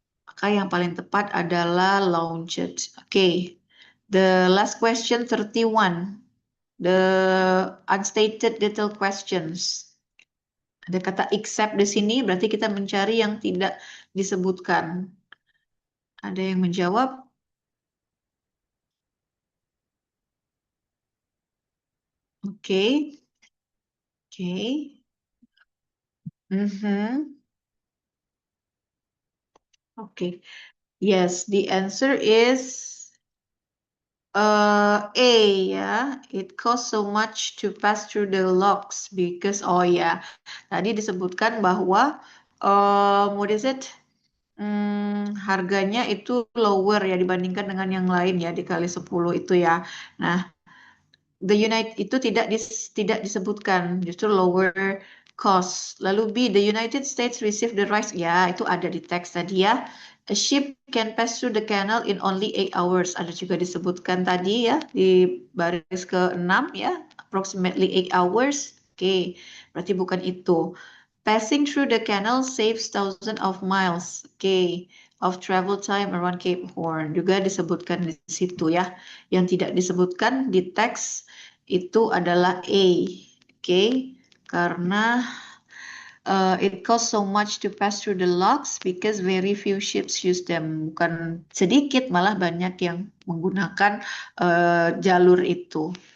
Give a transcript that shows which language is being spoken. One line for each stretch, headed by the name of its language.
Indonesian: Maka yang paling tepat adalah launched.
English: Oke. The last question 31. The unstated detailed questions.
Indonesian: Ada kata except di sini berarti kita mencari yang tidak disebutkan. Ada yang menjawab? Oke. Oke. Mhm.
English: Oke. Yes, the answer is A ya. It costs so much to pass through the locks because
Indonesian: oh ya, tadi disebutkan bahwa
English: what is it?
Indonesian: Harganya itu lower ya dibandingkan dengan yang lain ya dikali 10 itu ya. Nah, The United itu tidak disebutkan, justru lower cost. Lalu B,
English: the United States received the rights.
Indonesian: Ya, itu ada di teks tadi ya.
English: A ship can pass through the canal in only 8 hours.
Indonesian: Ada juga disebutkan tadi ya di baris ke-6 ya,
English: approximately 8 hours. Oke,
Indonesian: berarti bukan itu.
English: Passing through the canal saves thousands of miles. Oke, of travel time around Cape Horn.
Indonesian: Juga disebutkan di situ ya. Yang tidak disebutkan di teks itu adalah A.
English: Oke, karena it costs so much to pass through the locks because very few ships use them.
Indonesian: Bukan sedikit, malah banyak yang menggunakan jalur itu.